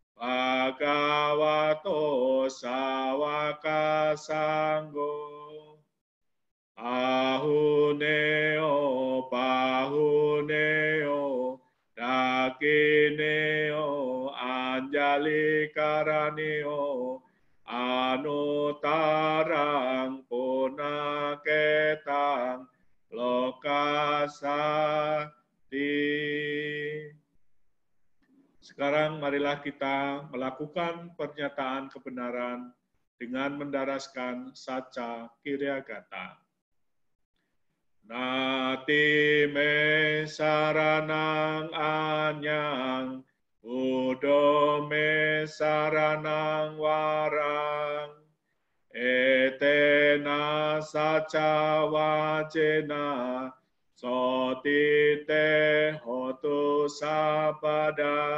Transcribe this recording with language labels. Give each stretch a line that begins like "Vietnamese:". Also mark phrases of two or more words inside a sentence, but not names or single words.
Pali: Bhagavato Sawaka Sangho Ahuneo Pahuneo Dakineo Anjali Karaneo Anutarang Punaketang Lokasati.
Indonesian: Sekarang marilah kita melakukan pernyataan kebenaran dengan mendaraskan saca Kiryagata.
Pali: Nati me saranang anyang, Buddho me saranang warang, etena saca wajena, sotite hotu sabada.